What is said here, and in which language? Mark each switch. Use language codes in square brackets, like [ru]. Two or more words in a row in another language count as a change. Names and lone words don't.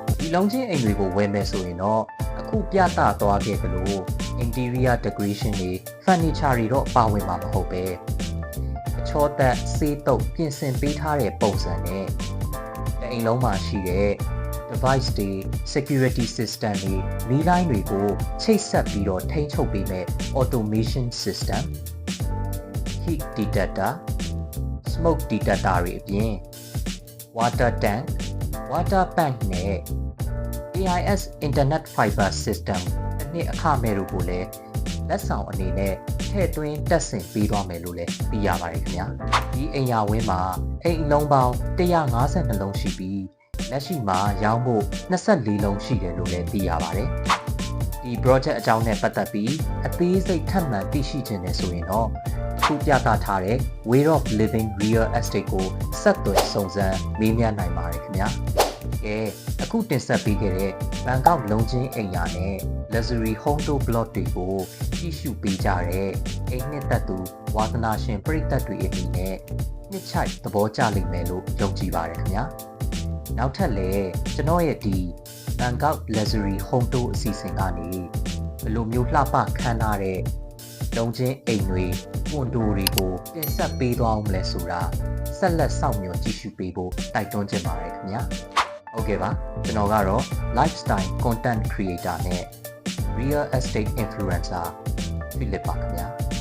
[my] လုံးချင်းအိမ်တွေကိုဝယ်မယ်ဆိုရင်တော့အခုပြသသွားခဲ့သလို [en] interior decoration [my] တွေ furniture တွေတော့ပါဝင်မှာမဟုတ်ပဲအချောသက်ဆေးတုပ်ပြင်ဆင်ပေးထားတဲ့ပုံစံနဲ့အိမ်လုံးမှာရှိတဲ့ device တွေ [en] security system [my] တွေမီးလိုင်းတွေကိုချိတ်ဆက်ပြီးတော့ထိန်းချုပ်ပေးမဲ့ [en] automation system heat detector smoke detector [my] တွေအပြင် [en] water tank water pump [my] နဲ့ AIS [en] internet fiber system [my] တစ်နှစ်အခမဲ့တို့ကိုလည်းလက်ဆောင်အနေနဲ့ထည့်သွင်းတက်ဆင်ပေးသွားမယ်လို့လည်းသိရပါတယ်ခင်ဗျာဒီအိမ်ယာဝင်းမှာအိမ်အလုံးပေါင်း152လုံးရှိပြီးလက်ရှိမှာရောင်းဖို့24လုံး ရှိတယ်လို့လည်းသိရပါတယ်ဒီ project အကြောင်းနဲ့ပတ်သက်ပြီးအသေးစိတ်ထပ်မံသိရှိခြင်းနဲ့ဆိုရင်တော့ခုပြသထားတဲ့ Way of Living Real Estate ကိုဆက်သွယ်စုံစမ်း မေးမြန်းနိုင်ပါတယ်ခင်ဗျာအခုတင်ဆက်ပေးခဲ့တဲ့ဘန်ကောက်လုံးချင်းအိမ်ယာနဲ့ [en] luxury home to block [my] တွေကိုကြည့်ရှုပေးကြတဲ့အိ မ်နှစ်သက်သူဝါသနာရှင်ပရိသတ်တွေအနေနဲ့နှစ်ချိုက်သဘောကျလိမ့်မယ်လို့ယုံကြည် ပါတယ်ခင်ဗျာနောက်ထပ်လည်းကျွန်တော်ရဲ့ဒီဘန်ကောက် [en] luxury home to [my] အစီအစဉ်ကနေဘယ်လိုမျိုးလှပခမ်းနားတဲ့လုံးချင်းအိမ်တွေကွန်ဒိုတွေကိုတင်ဆက်ပေးသွားအောင်လဲဆိုတာဆက်လက်စောင့်မျှော်ကြည့်ရှုပေးဖို့တိုက်တွန်းချင်ပါတယ်ခင်ဗျာဟုတ်ကဲ့ပါကျွန်တော်ကတော့ [en] lifestyle content creator [my] နဲ့ [en] real estate influencer [my] ဖိလစ်ပါခင်ဗျာ